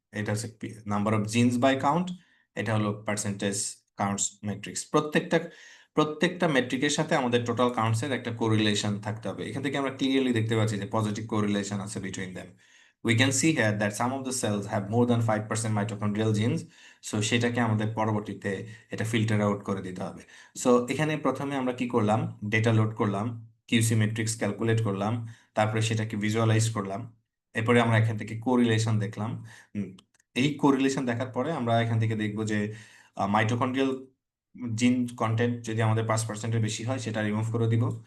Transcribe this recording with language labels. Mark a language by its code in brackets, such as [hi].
[bn] এটা হচ্ছে [en] number of genes by count, [bn] এটা হলো পার্সেন্টেজ কাউন্টস ম্যাট্রিক্স। প্রত্যেকটা মেট্রিকের সাথে আমাদের টোটাল কাউন্টস এর একটা কোরিলেশন থাকতে হবে। এখান থেকে আমরা ক্লিয়ারলি দেখতে পাচ্ছি যে পজিটিভ কোরিলেশন আছে between them. [en] We can see here that some of the cells have more than 5% mitochondrial genes. [bn] So সেটাকে আমাদের পরবর্তীতে এটা ফিল্টার আউট করে দিতে হবে। সো এখানে প্রথমে আমরা কি করলাম, ডেটা লোড করলাম, কিউসি ম্যাট্রিক্স ক্যালকুলেট করলাম, তারপরে সেটাকে ভিজুয়ালাইজ করলাম, এরপরে আমরা এখান থেকে কোরিলেশন দেখলাম। উম, এই কোরিলেশন দেখার পরে আমরা এখান থেকে দেখব যে মাইটোকন্ড্রিয়াল জিন কন্টেন্ট যদি আমাদের 5%-এর বেশি হয় সেটা রিমুভ করে দিব।